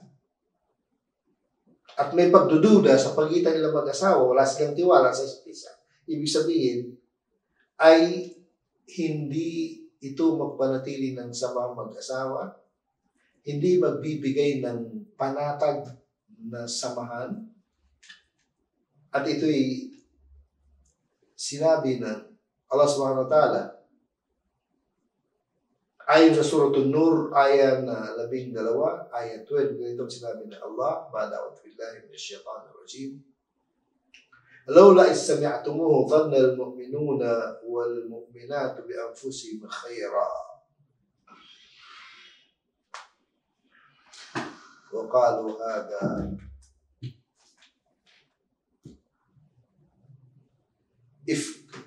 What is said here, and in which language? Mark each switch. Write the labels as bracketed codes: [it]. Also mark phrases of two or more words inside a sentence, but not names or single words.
[tl] at may pagdududa sa pagitan nila mag-asawa, wala silang tiwala sa isa't isa, ibig sabihin ay hindi ito magpanatili ng samang mag-asawa, hindi magbibigay ng panatag na samahan. At ito'y sinabi ng Allah [ar] سبحانه وتعالى [tl] ayon sa Surah An-Nur, ayat na 12, ayat 12, ganitong sinabi ng Allah, [ar] بعد أعوذ بالله من الشيطان الرجيم. لولا إذ سمعتموه ظن المؤمنون والمؤمنات بأنفسهم خيرا. وقالوا هذا إفك.